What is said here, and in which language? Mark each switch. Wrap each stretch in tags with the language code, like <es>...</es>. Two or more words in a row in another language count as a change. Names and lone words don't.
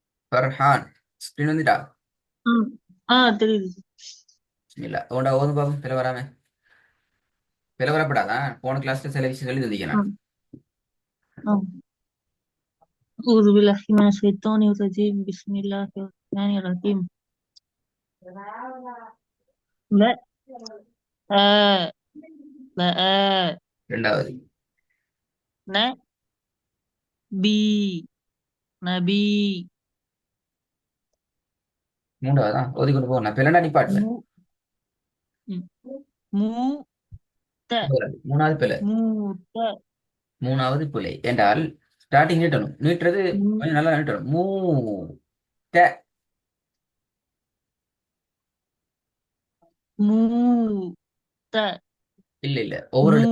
<ta>ஃபர்ஹான். ஸ்கிரீன் வந்துட்டா? ம். தெரியுது. இல்ல உன்ட ஓதும் பாப்போம். பிற வராம பிற வரப்படாதான். போன கிளாஸ்ல சில விஷயம் எழுதி வந்தீங்க நான். ம். ம்.</ta> <ar>أعوذ بالله من الشيطان الرجيم بسم الله الرحمن الرحيم ب آ بآ</ar> <ta>ரெண்டாவது.</ta> <ar>نبي نبي</ar> <ta>மூன்றாவது தான் ஓதி கொண்டு போகணும். நான் பிள்ளை நிப்பாட்டுவேன்.</ta> <ar>مو م- موت</ar> <ta>மூணாவது பிள்ளை.</ta> <ar>موت</ar> <ta>மூணாவது பிள்ளை என்றால் ஸ்டார்டிங் நீட்டணும். நீட்டுறது</ta> <ar>مو-</ar> <ta>கொஞ்சம் நல்லா நீட்டணும். த</ta> <ar>موت</ar> <ta>இல்ல இல்ல ஒவ்வொரு எழுத்தா</ta>